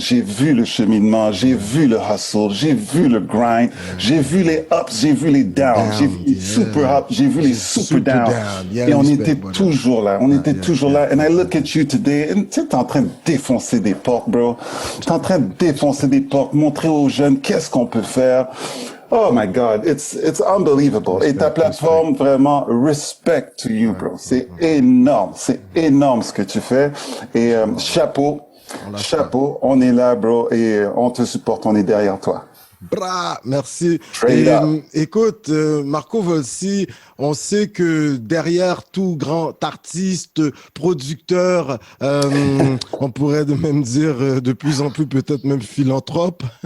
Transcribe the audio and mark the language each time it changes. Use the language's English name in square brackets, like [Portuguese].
[French] J'ai vu le cheminement, j'ai vu le hustle, j'ai vu le grind, j'ai vu les ups, j'ai vu les downs, j'ai vu les super ups, j'ai vu les super downs. Et on était toujours là. On était toujours là. [English] And I look at you today, and [French] tu sais, t'es en train de défoncer des portes, bro. T'es en train de défoncer des portes, montrer aux jeunes qu'est-ce qu'on peut faire. [English] Oh my God, it's unbelievable. [French] Et ta plateforme, vraiment, [English] respect to you, bro. [French] C'est énorme ce que tu fais. Et chapeau, on est là, bro, et on te supporte, on est derrière toi. Bra, merci. [English] Straight up. [French] Écoute, Marco Volsi, on sait que derrière tout grand artiste, producteur, on pourrait même dire de plus en plus peut-être même philanthrope.